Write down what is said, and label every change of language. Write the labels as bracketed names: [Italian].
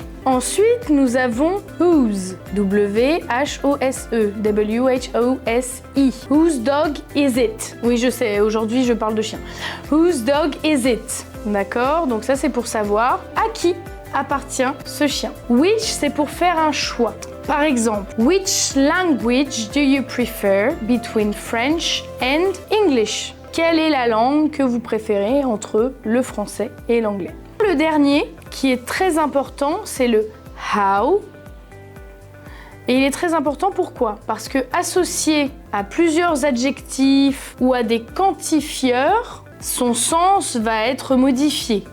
[French] Ensuite, nous avons whose, W-H-O-S-E, W-H-O-S-E. [English] Whose dog is it? [French] Oui, je sais, aujourd'hui je parle de chien. [English] Whose dog is it? [French] D'accord, donc ça c'est pour savoir à qui appartient ce chien. Which, c'est pour faire un choix. Par exemple, [English] which language do you prefer between French and English? [French] Quelle est la langue que vous préférez entre le français et l'anglais? Le dernier, qui est très important, c'est le how. Et il est très important, pourquoi? Parce que associé à plusieurs adjectifs ou à des quantifieurs, son sens va être modifié.